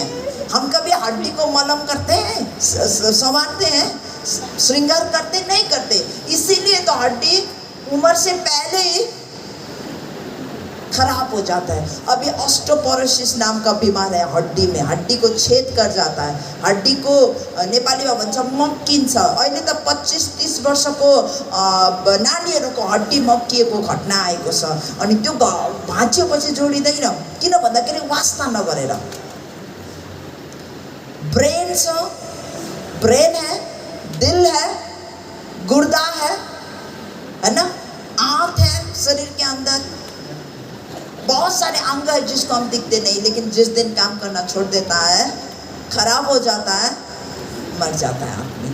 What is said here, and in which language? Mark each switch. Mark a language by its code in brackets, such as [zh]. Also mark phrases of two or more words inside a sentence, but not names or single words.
[hi] हम कभी हड्डी को मलम करते हैं, संवारते हैं, श्रृंगार करते नहीं करते। इसीलिए तो हड्डी उम्र से पहले ही खराब हो जाता है। अभी ऑस्टियोपोरोसिस नाम का बीमार है हड्डी में, हड्डी को छेद कर जाता है। [ne] हड्डी को नेपालीमा भन्छ मक्किन्छ। अहिले त 25-30 वर्षको नानीहरूको हड्डी मक्किएको घटना आएको छ, अनि त्यो भाँचिएपछि जोडिँदैन। किन भन्दाखेरि वास्ता नगरेर। ब्रेन छ, [hi] ब्रेन है, दिल है, गुर्दा है ना, आंत है शरीर के अंदर, बहुत सारे अंग है जिसको हम दिखते नहीं, लेकिन जिस दिन काम करना छोड़ देता है, खराब हो जाता है, मर जाता है आदमी।